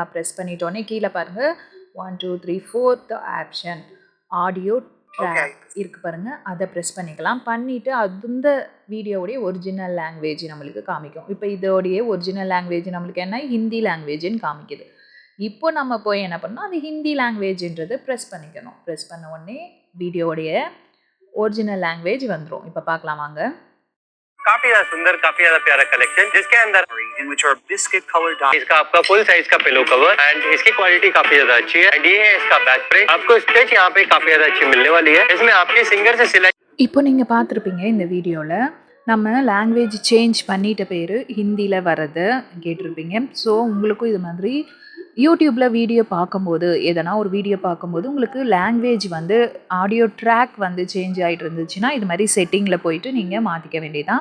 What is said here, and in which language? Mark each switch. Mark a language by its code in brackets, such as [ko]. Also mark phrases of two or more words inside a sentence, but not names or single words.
[ta] ப்ரெஸ் பண்ணிட்டோன்னே கீழே பாருங்கள் 1 2 3 4th ஆப்ஷன் [en] audio track [ta] இருக்குது பாருங்கள், அதை ப்ரெஸ் பண்ணிக்கலாம். பண்ணிவிட்டு அந்த வீடியோவுடைய [en] original language [ta] நம்மளுக்கு காமிக்கும். இப்போ இதோடைய [en] original language [ta] நம்மளுக்கு என்ன, ஹிந்தி லாங்குவேஜ்னு காமிக்குது. இப்போ நம்ம போய் என்ன பண்ணணும், அது ஹிந்தி லாங்குவேஜ்ன்றதை ப்ரெஸ் பண்ணிக்கணும். ப்ரெஸ் பண்ண உடனே வீடியோடைய [en] original language [ta] வந்துரும். இப்போ பார்க்கலாம் வாங்க. [hi] काफी ज्यादा सुंदर, काफी ज्यादा प्यारा कलेक्शन जिसके अंदर [en] in which are biscuit color dot, [hi] इसका आपका [en] full size [hi] का [en] pillow cover [hi] एंड इसकी क्वालिटी काफी ज्यादा अच्छी है एंड ये है इसका [en] back print. [hi] आपको स्टिच यहाँ पे काफी ज्यादा अच्छी मिलने वाली है। इसमें आपके सिंगर से सिलाई [ta] இப்போ நீங்க பார்த்துருப்பீங்க இந்த வீடியோவில் நம்ம [en] language change [ta] பண்ணிட்ட பேர் ஹிந்தியில் வரது கேட்டிருப்பீங்க. ஸோ உங்களுக்கும் இது மாதிரி யூடியூப்பில் வீடியோ பார்க்கும்போது எதனா ஒரு வீடியோ பார்க்கும்போது உங்களுக்கு லாங்குவேஜ் வந்து [en] audio track [ta] வந்து சேஞ்ச் ஆகிட்டு இருந்துச்சுன்னா இது மாதிரி செட்டிங்கில் போயிட்டு நீங்கள் மாற்றிக்க வேண்டியதான்.